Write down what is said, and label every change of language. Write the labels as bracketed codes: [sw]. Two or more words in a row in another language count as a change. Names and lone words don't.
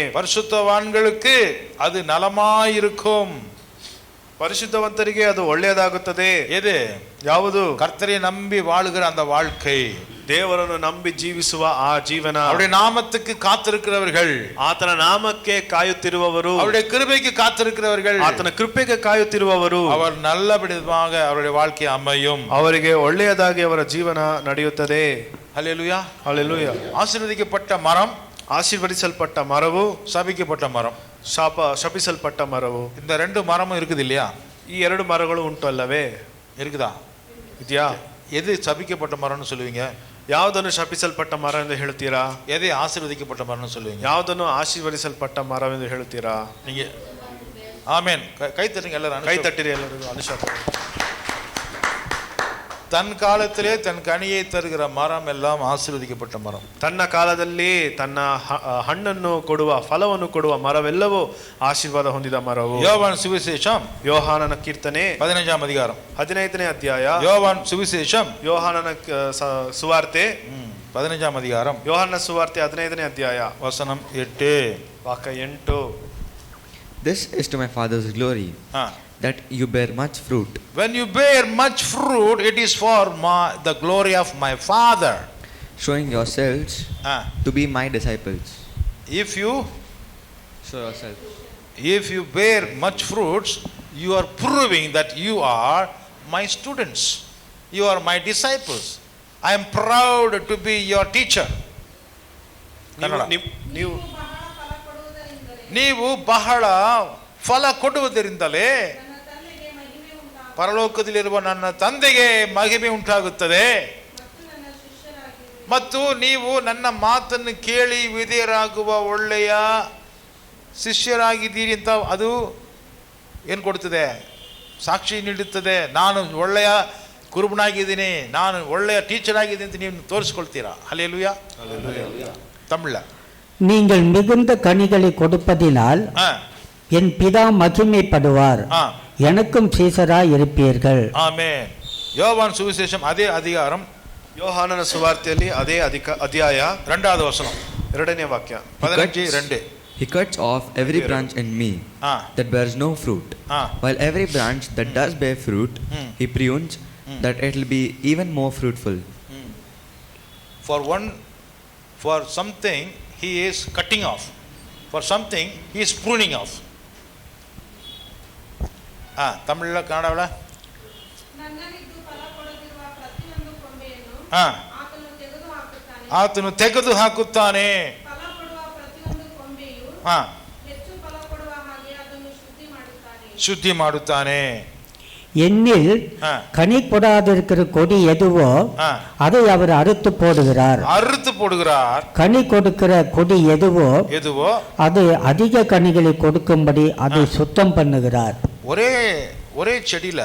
[ta] பரிசுத்தவான்களுக்கு அது நலமாயிருக்கும். [kn] ಪರಿಶುದ್ಧವಂತರಿಗೆ ಅದು ಒಳ್ಳೆಯದಾಗುತ್ತದೆ. [ta] எது? [kn] ಯಾವುದು? [ta] கர்த்தரை நம்பி வாழுகிற அந்த வாழ்க்கை, [kn] ದೇವರನ್ನು ನಂಬಿ ಜೀವಿಸುವ ಆ ಜೀವನ, [ta] அவருடைய நாமத்துக்கு காத்திருக்கிறவர்கள், [kn] ಆತನ ನಾಮಕ್ಕೆ ಕಾಯುತ್ತಿರುವವರು, [ta] அவருடைய கிருபைக்கு காத்திருக்கிறவர்கள், [kn] ಆತನ ಕೃಪೆಗೆ ಕಾಯುತ್ತಿರುವವರು, [ta] அவர் நல்ல விதமாக அவருடைய வாழ்க்கை அமையும், [kn] ಅವರಿಗೆ ಒಳ್ಳೆಯದಾಗಿ ಅವರ ಜೀವನ ನಡೆಯುತ್ತದೆ. [ta] ஹல்லேலூயா. [kn] ಹಲ್ಲೆಲೂಯಾ. [ta] ஆசீர்வதிக்கப்பட்ட மரம், [kn] ಆಶೀರ್ವದಿಸಲ್ಪಟ್ಟ ಮರವು, [ta] சபிக்கப்பட்ட மரம், [kn] ಶಪಿಸಲ್ಪಟ್ಟ ಮರವು, [ta] இந்த ரெண்டு மரமும் இருக்குது இல்லையா? [kn] ಈ ಎರಡು ಮರಗಳು ಉಂಟು ಅಲ್ಲವೇ? [ta] இருக்குதா? [kn] ಇದೆಯಾ? [ta] எது சபிக்கப்பட்ட மரம்னு சொல்லுவீங்க? [kn] ಯಾವುದನ್ನು ಶಪಿಸಲ್ಪಟ್ಟ ಮರ ಎಂದು ಹೇಳ್ತೀರಾ? [ta] எதை ஆசீர்வதிக்கப்பட்ட மரம்னு சொல்லுவீங்க? [kn] ಯಾವುದನ್ನು ಆಶೀರ್ವದಿಸಲ್ಪಟ್ಟ ಮರವೆಂದು ಹೇಳ್ತೀರಾ? [ta] நீங்க ஆமென் கை தட்டுங்க எல்லாரும், [kn] ಕೈ ತಟ್ಟಿರಿ ಎಲ್ಲರಿಗೂ. ಅನುಶಾಪ. [ta] தன் காலத்திலே தன் கனியை தருகிற மரம் எல்லாம் ஆசீர்வதிக்கப்பட்ட மரம். [kn] ತನ್ನ ಕಾಲದಲ್ಲಿ ತನ್ನ ಹಣ್ಣನ್ನು ಕೊಡುವ, ಫಲವನ್ನು ಕೊಡುವ ಮರವೆಲ್ಲವೂ ಆಶೀರ್ವಾದ ಹೊಂದಿದ ಮರವು. [ta] யோவான் சுவிசேஷம் [kn] ಯೋಹಾನನ ಕೀರ್ತನೆ [ta] 15ாம் அதிகாரம், [kn] 15ನೇ ಅಧ್ಯಾಯ. [ta] யோவான் சுவிசேஷம் [kn] ಯೋಹಾನನ ಸುವಾರ್ತೆ [ta] 15ாம் அதிகாரம், [kn] ಯೋಹಾನನ ಸುವಾರ್ತೆ 15ನೇ ಅಧ್ಯಾಯ, [ta] வசனம் 8. [kn] ವಾಕ್ಯ 8. [en] This is to my Father's glory, that you bear much fruit. When you bear much fruit, it is for the glory of my Father, showing yourselves to be my disciples. If you Show yourselves. If you bear much fruits, you are proving that you are my students, you are my disciples. I am proud to be your teacher. [kn] ನೀವು ಬಹಳ ಫಲ ಕೊಡುವುದರಿಂದಲೇ ಪರಲೋಕದಲ್ಲಿರುವ ನನ್ನ ತಂದೆಗೆ ಮಹಿಮೆ ಉಂಟಾಗುತ್ತದೆ, ಮತ್ತು ನೀವು ನನ್ನ ಮಾತನ್ನು ಕೇಳಿ ವಿಧೇಯರಾಗುವ ಒಳ್ಳೆಯ ಶಿಷ್ಯರಾಗಿದ್ದೀರಿ ಅಂತ ಅದು ಏನು ಕೊಡ್ತದೆ? ಸಾಕ್ಷಿ ನೀಡುತ್ತದೆ. ನಾನು ಒಳ್ಳೆಯ ಕುರುಬನಾಗಿದ್ದೀನಿ, ನಾನು ಒಳ್ಳೆಯ ಟೀಚರ್ ಆಗಿದ್ದೀನಿ ಅಂತ ನೀವು ತೋರಿಸ್ಕೊಳ್ತೀರಾ. [ta] ஹல்லேலூயா. தமிழ்ல நீங்கள் மிகுந்த கனிகளை கொடுப்பதினால் என் பிதா மகிமைப்படுவார், எனக்கும் சீசராய் இருப்பீர்கள். ஆமென். யோவான் சுவிசேஷம் அதே அதிகாரம், [kn] ಯೋಹಾನನ ಸುವಾರ್ತೆಯಲ್ಲಿ ಅದೇ ಅಧ್ಯಾಯ [ta] 2வது வசனம், [kn] 2ನೇ ವಾಕ್ಯ, 15:2. [en] He cuts off every branch in me that bears no fruit, while every branch that does bear fruit, he prunes that it will be even more fruitful. For something he is cutting off, for something he is pruning off. [ta] தமிழ்ல கன்னடவல [kn] ಆತನು ತೆಗೆದು ಹಾಕುತ್ತಾನೆ, ಶುದ್ಧಿ ಮಾಡುತ್ತಾನೆ. [ta] என்னில் கனி கொடாதிருக்கிற கொடி எதுவோ அதை அவர் அறுத்து போடுகிறார். கனி கொடுக்கிற கொடி எதுவோ அது அதிக கனிகளை கொடுக்கும்படி அதை சுத்தம் பண்ணுகிறார். ஒரே செடியில